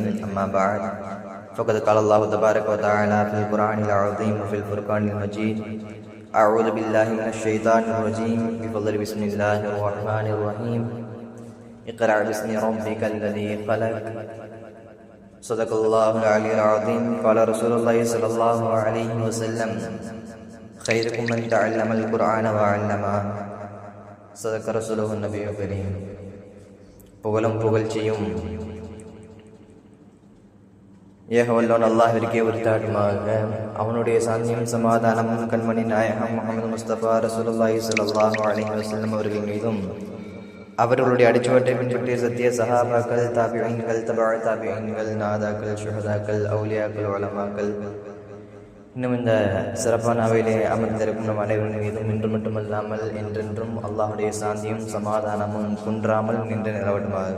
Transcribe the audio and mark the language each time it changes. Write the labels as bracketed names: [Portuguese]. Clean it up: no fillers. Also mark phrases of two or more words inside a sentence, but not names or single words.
[Arabic] أما بعد، فقد قال الله تبارك وتعالى في القرآن العظيم وفي الفرقان المجيد: أعوذ بالله من الشيطان الرجيم. بفضل بسم الله الرحمن الرحيم. اقرأ باسم ربك الذي خلق. صدق الله العلي العظيم. قال رسول الله صلى الله عليه وسلم: خيركم من تعلم القرآن وعلمه. صدق رسوله النبي الكريم. [Tamil] புகழும் புகழ்ச்சியும் ஏகவல்லோன் அல்லாஹ்விற்கே உரித்தாகுமாக. அவனுடைய சாந்தியும் சமாதானமும் கண்மணி நாயகம் முஹம்மது முஸ்தபா [Arabic] رسول الله صلى الله عليه وسلم [Tamil] அவர்கள் மீதும், அவர்களுடைய அடிச்சுவட்டை பின்பற்றிய சத்திய சஹாபாக்கள், தாபிஈன்கள், தபா தாபிஈன்கள், நாதாக்கள், ஷுஹதாக்கள், அவுலியாக்கள், உலமாக்கள், இன்னும் இந்த சிறப்பான அவையிலே அமர்ந்திருக்கும் நம் அனைவரின் மீதும் இன்று மட்டுமல்லாமல் என்றென்றும் அல்லாஹுடைய சாந்தியும் சமாதானமும் குன்றாமல் நின்று நிலவட்டுமாக.